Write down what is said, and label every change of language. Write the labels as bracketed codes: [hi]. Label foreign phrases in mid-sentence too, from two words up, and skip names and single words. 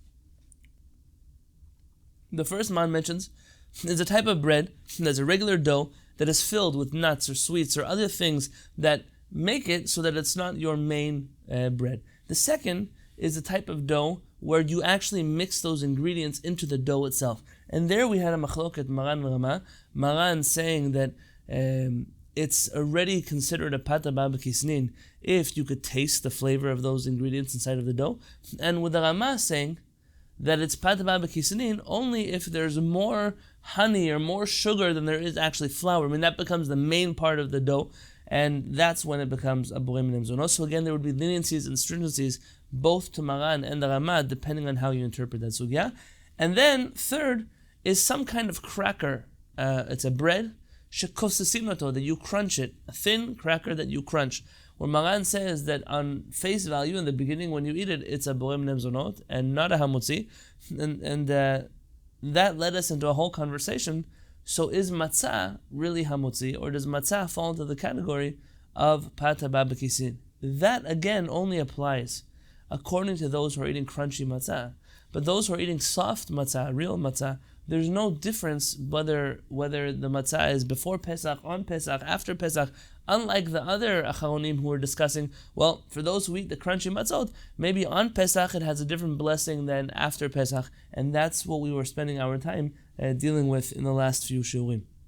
[en] The first man mentions is a type of bread that's a regular dough that is filled with nuts or sweets or other things that make it so that it's not your main bread. The second is a type of dough where you actually mix those ingredients into the dough itself. And there we had a machloket Maran Rama. Maran saying that it's already considered a [he] פת הבאה בכיסנין [en] if you could taste the flavor of those ingredients inside of the dough. And with the Rama saying that it's [he] פת הבאה בכיסנין [en] only if there's more honey or more sugar than there is actually flour. I mean, that becomes the main part of the dough, and that's when it becomes a [he] בורא מיני מזונות. [en] So again, there would be leniencies and stringencies both to Maran and the Rama, depending on how you interpret that sugya. And then third is some kind of cracker. It's a bread shekosesinoto, that you crunch it, a thin cracker that you crunch. Where Maran says that on face value in the beginning when you eat it, it's a [he] בורא מיני מזונות [en] and not a hamotzi, and that led us into a whole conversation. So is matzah really hamotzi, or does matzah fall into the category of [he] פת הבאה בכיסנין? [en] That again only applies according to those who are eating crunchy matzah. But those who are eating soft matzah, real matzah, there's no difference whether the matzah is before Pesach, on Pesach, after Pesach. Unlike the other acharonim who were discussing, well, for those who eat the crunchy matzot, maybe on Pesach it has a different blessing than after Pesach, and that's what we were spending our time dealing with in the last few shiurim.